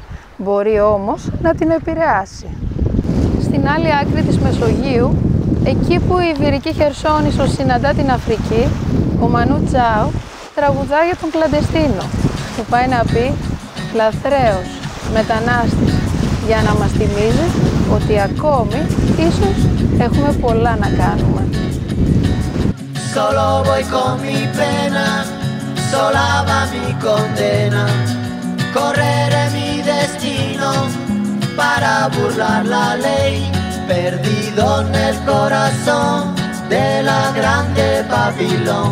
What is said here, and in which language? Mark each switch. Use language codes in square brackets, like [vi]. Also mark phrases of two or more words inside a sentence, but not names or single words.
[el] Μπορεί όμως να την επηρεάσει. Στην άλλη άκρη της Μεσογείου, εκεί που η Ιβηρική Χερσόνησος συναντά την Αφρική, ο Μανού Τσάο τραγουδά για τον κλαντεστίνο, που πάει να πει λαθρέος, μετανάστης, για να μας θυμίζει ότι ακόμη ίσως έχουμε πολλά να κάνουμε. [es] Solo voy con mi pena, sola va mi condena. Correré mi destino para burlar la ley. Perdido en el corazón de la grande Babilón.